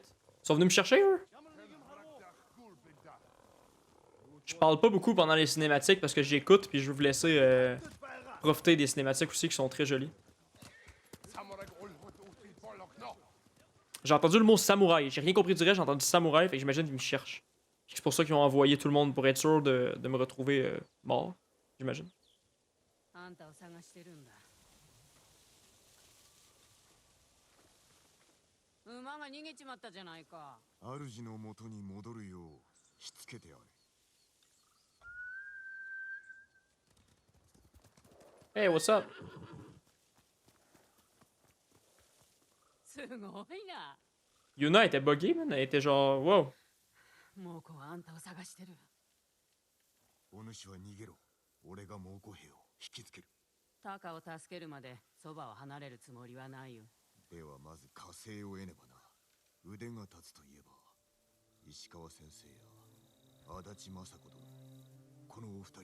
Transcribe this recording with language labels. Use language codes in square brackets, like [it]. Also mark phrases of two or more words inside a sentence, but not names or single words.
[fr] Ils sont venus me chercher, eux? Je parle pas beaucoup pendant les cinématiques parce que j'écoute puis je veux vous laisser profiter des cinématiques aussi qui sont très jolies. J'ai entendu le mot samouraï. J'ai rien compris du reste, j'ai entendu samouraï, fait que j'imagine qu'ils me cherchent. C'est pour ça qu'ils ont envoyé tout le monde pour être sûr de me retrouver mort, j'imagine. [ja] あんたを探してるんだ。馬が逃げちまったじゃないか。主の元に戻るようしつけてあれ。 [en] Hey, what's up? [ja] すごいな。 [fr] Yuna était buggée, man. Elle était genre, wow. [ja] 猛虎はあんたを探してる。お主は逃げろ。俺が猛虎兵を引きつける。タカを助けるまでそばを離れるつもりはないよ。ではまず火星を得ねばな。腕が立つといえば石川先生や足立雅子殿、このお二人を。